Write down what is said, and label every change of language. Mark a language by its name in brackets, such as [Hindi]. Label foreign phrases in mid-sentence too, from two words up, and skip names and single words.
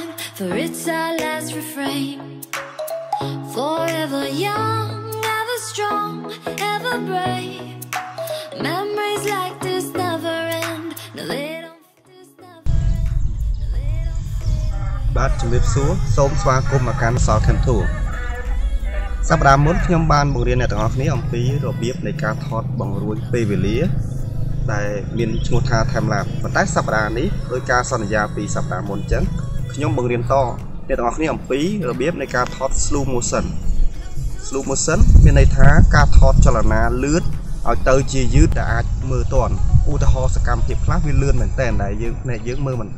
[English] For it's our last refrain. Forever young, ever strong, ever brave. Memories like this never end. No, they don't. This never end. No, they don't. [Khmer] បាទជំរាបសួរសូមស្វាគមន៍មកកាន់សកម្មធូរសប្តាហ៍មុនខ្ញុំបានបង្រៀនអ្នកទាំងអស់គ្នាអំពីរបៀបនៃការថតបង្រួញពេលវេលាដែលមានឈ្មោះថា [English] time lapse [Khmer] ប៉ុន្តែសប្តាហ៍នេះដោយការសន្យាពីសប្តាហ៍មុនអញ្ចឹងខ្ញុំបង្រៀនតអ្នកទាំងអស់គ្នាអំពីរបៀបនៃការថត [English] slow motion [Khmer] មានន័យថាការថតចលនាលឿនឲ្យទៅជាយឺតដែលអាចមើលទាន់ឧទាហរណ៍សកម្មភាពខ្លះវាលឿនមែនតើដែលយើងមើលមិន